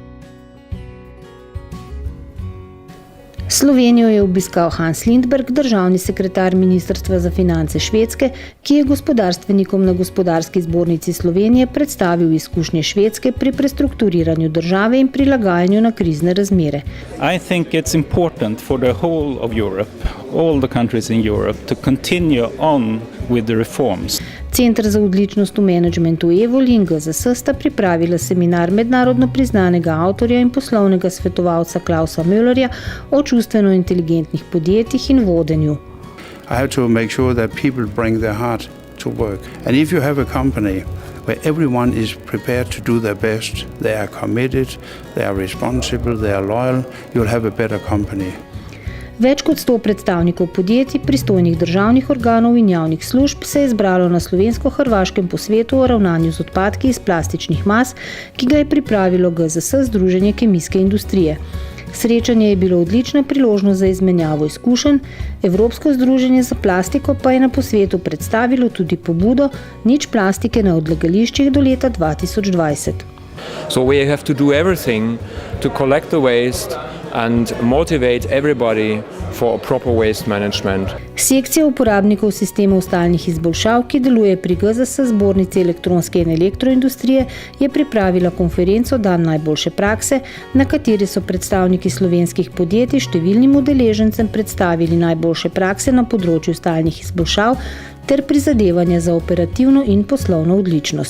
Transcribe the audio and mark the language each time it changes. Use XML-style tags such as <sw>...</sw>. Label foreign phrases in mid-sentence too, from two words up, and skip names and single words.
<sl>Slovenijo je obiskal Hans Lindberg, državni sekretar Ministrstva za finance Švedske, ki je gospodarstvenikom na Gospodarski zbornici Slovenije predstavil izkušnje Švedske pri prestrukturiranju države in prilagajanju na krizne razmere.</sl> <en>I think it's important for the whole of Europe, all the countries in Europe, to continue on with the reforms.</en> <sl>Center za odličnost v menedžmentu Evoli in GZS sta pripravila seminar mednarodno priznanega avtorja in poslovnega svetovalca Klausa Müllerja o čustveno inteligentnih podjetjih in vodenju.</sl> <en>I have to make sure that people bring their heart to work. And if you have a company where everyone is prepared to do their best, they are committed, they are responsible, they are loyal, you'll have a better company.</en> <sl>Več kot 100 predstavnikov podjetij, pristojnih državnih organov in javnih služb se je zbralo na slovensko-hrvaškem posvetu o ravnanju z odpadki iz plastičnih mas, ki ga je pripravilo GZS, Združenje kemijske industrije. Srečanje je bilo odlična priložnost za izmenjavo izkušenj, Evropsko združenje za plastiko pa je na posvetu predstavilo tudi pobudo Nič plastike na odlagališčih do leta 2020.</sl> <en>So we have to do everything to collect the waste and motivate everybody for a proper waste management.</en> <sl>Sekcija uporabnikov sistemov stalnih izboljšav, ki deluje pri GZS zbornici elektronske in elektroindustrije, je pripravila konferenco Dan najboljše prakse, na kateri so predstavniki slovenskih podjetij številnim udeležencem predstavili najboljše prakse na področju stalnih izboljšav ter prizadevanja za operativno in poslovno odličnost.</sl>